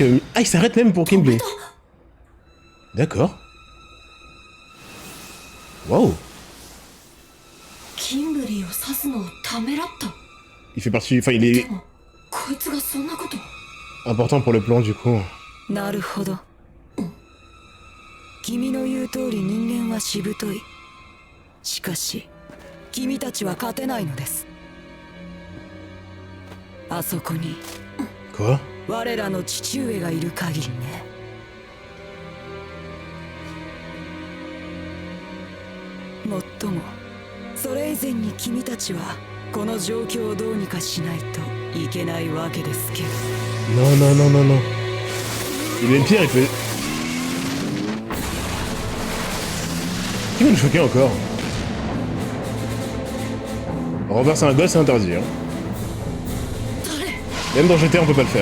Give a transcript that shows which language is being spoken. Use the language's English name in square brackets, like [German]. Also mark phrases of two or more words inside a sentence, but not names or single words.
[French] Ah, il s'arrête même pour Kimberly. D'accord. Waouh. Il fait partie. Enfin, il est important pour le plan du coup. [Japanese] なるほど。君の言う通り人間はしぶとい。しかし、君たちは勝てないのです。あそこに。 [French] Quoi? [Japanese] 我らの父上がいる限りね。もっとも、それ以前に君たちはこの状況をどうにかしないといけないわけですけど。 [French] Non, non, non, non, non. Il est pire, il peut. Qui va nous choquer encore? Renverser un gosse, c'est interdit. Hein. Même dans GTA, on peut pas le faire.